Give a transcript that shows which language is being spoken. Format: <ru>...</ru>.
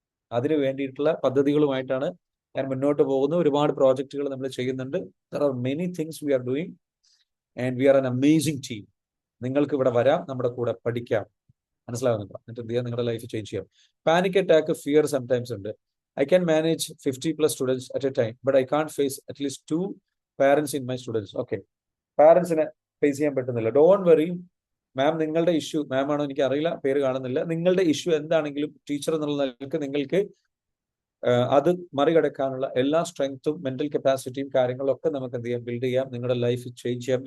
<ml>അതിനു വേണ്ടിയിട്ടുള്ള പദ്ധതികളുമായിട്ടാണ് ഞാൻ മുന്നോട്ട് പോകുന്നത്. ഒരുപാട് പ്രോജക്റ്റുകൾ നമ്മൾ ചെയ്യുന്നുണ്ട്.</ml> <en>There are many things we are doing and we are an amazing team.</en> <ml>നിങ്ങൾക്ക് ഇവിടെ വരാം, നമ്മുടെ കൂടെ പഠിക്കാം, മനസ്സിലാവുന്നുണ്ടോ? എന്നിട്ട് എന്ത് ചെയ്യാം, നിങ്ങളുടെ ലൈഫ് ചേഞ്ച് ചെയ്യാം. പാനിക് അറ്റാക്ക്, ഫിയർ സംടൈംസ് ഉണ്ട്.</ml> <en>I can manage 50+ students at a time, but I can't face at least 2 parents in my students.</en> <ml>Okay, പാരന്റ്സിനെ face ചെയ്യാൻ പറ്റുന്നില്ല.</ml> <en>don't worry ma'am,</en> <ml>നിങ്ങളുടെ ഇഷ്യൂ, മാം ആണോ എനിക്ക് അറിയില്ല, പേര് കാണുന്നില്ല, നിങ്ങളുടെ ഇഷ്യൂ എന്താണെങ്കിലും ടീച്ചർ എന്നുള്ള നിലയ്ക്ക് നിങ്ങൾക്ക് അത് മറികടക്കാനുള്ള എല്ലാ സ്ട്രെങ്ത്തും മെന്റൽ കപ്പാസിറ്റിയും കാര്യങ്ങളൊക്കെ നമുക്ക് എന്ത് ചെയ്യാം, ബിൽഡ് ചെയ്യാം. നിങ്ങളുടെ ലൈഫ് ചേഞ്ച് ചെയ്യാം.</ml>